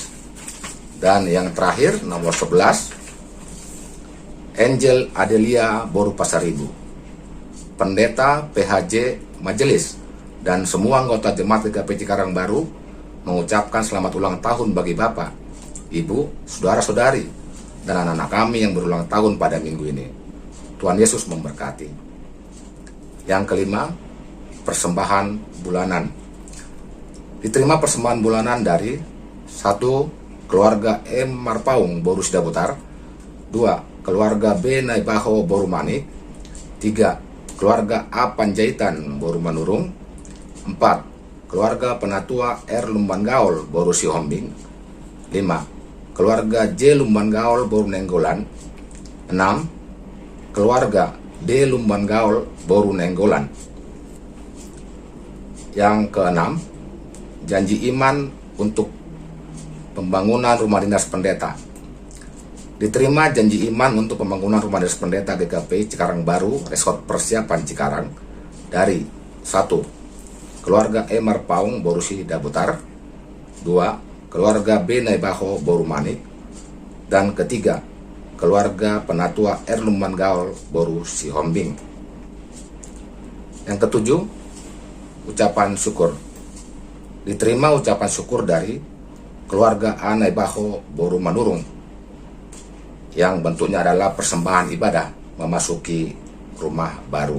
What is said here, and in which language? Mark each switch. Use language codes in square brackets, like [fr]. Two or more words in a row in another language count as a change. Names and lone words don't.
[id] Dan yang terakhir nomor 11, Angel Adelia Boru Pasaribu, Pendeta PHJ Majelis dan semua anggota jemaat GKP Cikarang Baru mengucapkan selamat ulang tahun bagi Bapak, Ibu, saudara-saudari, dan anak-anak kami yang berulang tahun pada minggu ini. Tuhan Yesus memberkati. Yang kelima, persembahan bulanan. Diterima persembahan bulanan dari 1. Keluarga M. Marpaung Boru Sidabutar. 2. Keluarga B. Naibaho Boru Manik. 3. Keluarga A. Panjaitan Boru Manurung. 4. Keluarga Penatua R. Lumban Gaul Boru Sihombing. 5. Keluarga J. Lumban Gaul Boru Nenggolan. 6. Keluarga D. Lumban Gaul Boru Nenggolan. Yang keenam, janji iman untuk pembangunan rumah dinas pendeta. Diterima janji iman untuk pembangunan rumah dinas pendeta GKP Cikarang Baru Resort Persiapan Cikarang dari 1. Keluarga E. Marpaung Boru Sidabutar. 2. Keluarga B. Naibaho Boru Manik. Dan ketiga, keluarga Penatua R. Lumban Gaul Boru Sihombing. Yang ketujuh, ucapan syukur. Diterima ucapan syukur dari keluarga A. Naibaho Boru Manurung yang bentuknya adalah persembahan ibadah memasuki rumah baru.